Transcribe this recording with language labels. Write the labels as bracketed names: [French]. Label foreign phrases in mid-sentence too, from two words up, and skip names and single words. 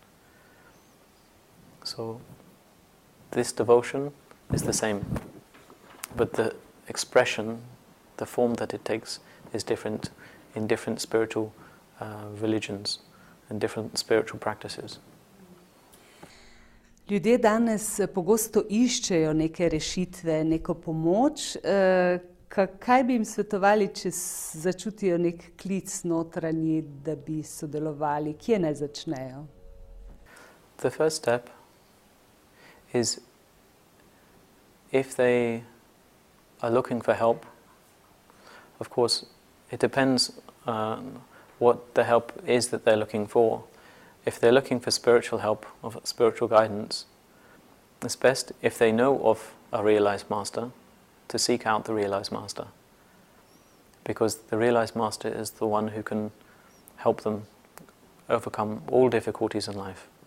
[English] So this devotion is the same, but the expression, the form that it takes, is different in different spiritual religions and different spiritual practices. [Slovenian] Ljudje danes pogosto iščejo neke rešitve, neko pomoč. Kaj bi jim svetovali, če začutijo nek klic notranji, da bi sodelovali? Kje naj začnejo? [English] The first step is if they are looking for help, of course, it depends what the help is that they're looking for. If they're looking for spiritual help, or spiritual guidance, it's best if they know of a realized master to seek out the realized master, because the realized master is the one who can help them overcome all difficulties in life.